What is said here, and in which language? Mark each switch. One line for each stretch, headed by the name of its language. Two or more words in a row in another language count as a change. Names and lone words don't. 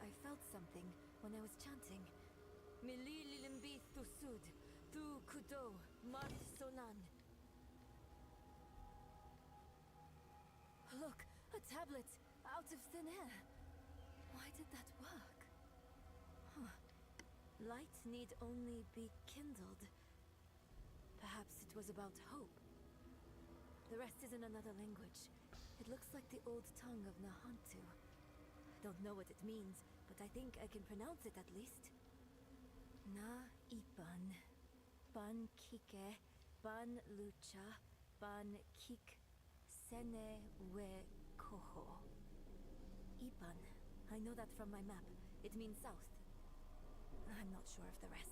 English: I felt something when I was chanting. Mili lilimbi thusud, thu kudo, mart solan. Look, a tablet out of thin air. Why did that work? Huh. Light need only be kindled. Perhaps it was about hope. The rest is in another language. It looks like the old tongue of Nahantu. Don't know what it means, but I think I can pronounce it at least. Na ipan, ban kike, ban lucha, ban kik, sene we koho. Ipan. I know that from my map. It means south. I'm not sure of the rest.